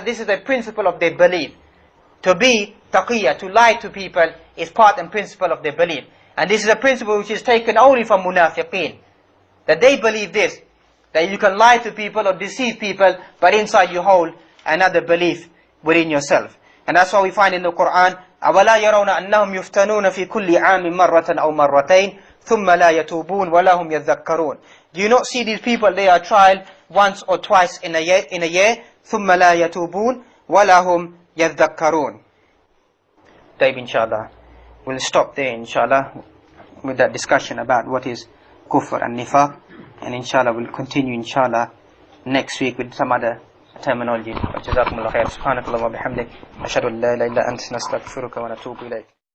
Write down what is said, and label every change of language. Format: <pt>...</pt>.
<en>This is the principle of their belief. To be taqiyya, to lie to people, is part and principle of their belief. And this is a principle which is taken only from munafiqeen. That they believe this, that you can lie to people or deceive people, but inside you hold another belief within yourself. And that's why we find in the Quran,</en> <ar>أَوَلَا يَرَوْنَ أَنَّهُمْ يُفْتَنُونَ فِي كُلِّ عَامٍ مَرَّةً أَوْ مَرَّتَيْنِ ثُمَّ لَا يَتُوبُونَ وَلَا هُمْ يَذَّكَّرُونَ.</ar> <en>Do you not see these people, they are tried once or twice in a year,</en> <ar>ثُمَّ لَا يَتُوبُونَ وَلَا هُمْ يَذَّكَّرُونَ.</ar> <en>Taib, inshallah. We'll stop there, inshallah, with that discussion about what is Kufr and Nifaq. And inshallah, we'll continue, inshallah, next week with some other terminology.</en> <ar>جزاكم الله خير. سبحانك اللهم وبحمدك. أشهد أن لا إله إلا أنت نستغفرك ونتوب إليك.</ar>